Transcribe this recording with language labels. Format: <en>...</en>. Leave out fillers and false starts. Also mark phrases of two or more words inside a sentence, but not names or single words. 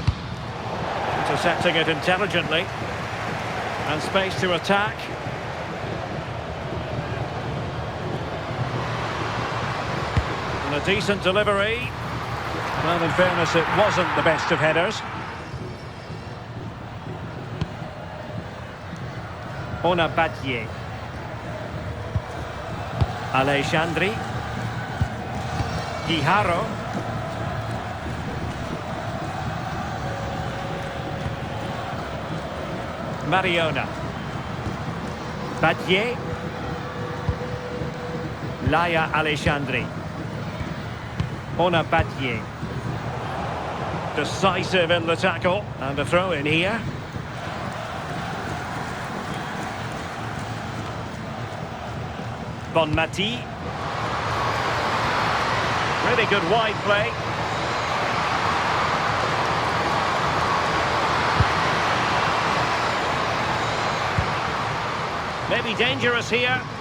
<en>Intercepting it intelligently. And space to attack. And a decent delivery. Well, in fairness, it wasn't the best of headers. Ona Badie. Alexandri. Guijaro. Mariona. Badie. Laia Alexandri. Ona Badie. Decisive in the tackle. And a throw in here. Bonmati. Really good wide play. Maybe dangerous here.</en>